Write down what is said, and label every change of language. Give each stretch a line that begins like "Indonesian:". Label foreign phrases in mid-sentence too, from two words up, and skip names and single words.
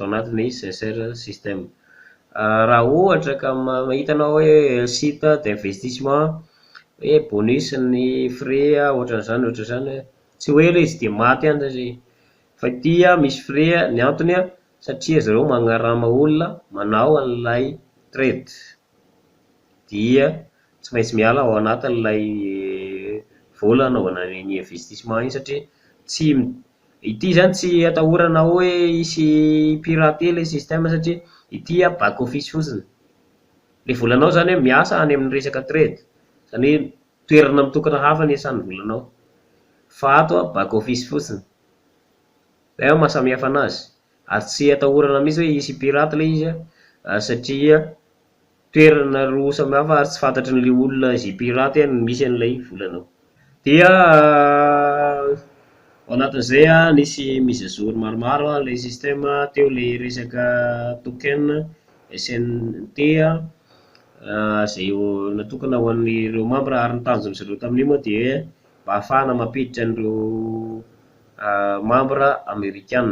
Malagasy: anatin'ny
French: CSS système
Malagasy: raha ohatra ka mahitanao hoe
French: site d'investissement
Malagasy: hoe bonus ny frais ohatran'izany tsy hoe ilay izy dia maty any zay fa ity misy frais ny antony satria zareo magnarama olona manao an'ilay trade dia tsy maintsy miala ao anatin'ilay vola anaovana ny investissement iny satria tsy ity zany tsy atahorana hoe hisy pirate ilay système satria ity
English: back office
Malagasy: fotsiny le volanao zany miasa any amin'ny resaka trade zany toerana mitokana hafa ny iasan'ny volanao fa ato
English: back office
Malagasy: fotsiny zay mahasamihafa anazy ary tsy atahorana mihitsy hoe hisy pirate ilay izy satria toerana roa samihafa ary tsy fantatry n'ilay olona izay pirate misy an'ilay volanao dia Ao anatin'izay nisy
French: mise à jour
Malagasy: maromaro le système teo le resaka token SNT izay natokana ho an'ireo membre ary ny tanjon'izy ireo tamin'io moa dia mba ahafahana mampiditra an'ireo membre amerikana.